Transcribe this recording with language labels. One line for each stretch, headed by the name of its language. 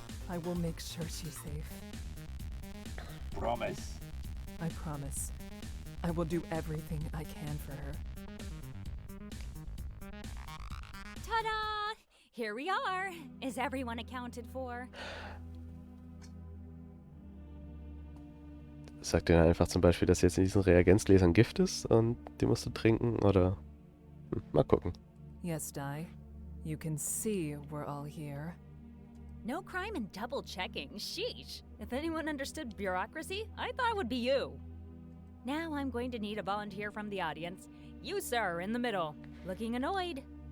English: I will make sure she's safe. Promise. I promise. I will do everything I can for her. Ta-da! Here we are. Is everyone accounted for?
German: Sagt dir einfach zum Beispiel, dass jetzt in diesen Reagenzgläsern Gift ist und die musst du trinken oder... mal gucken.
English: Yes, Dai. You can see we're all here. No crime in double checking. Sheesh. If anyone understood bureaucracy, I thought it would be you. Now I'm going to need a volunteer from the audience. You, sir, in the middle, looking annoyed.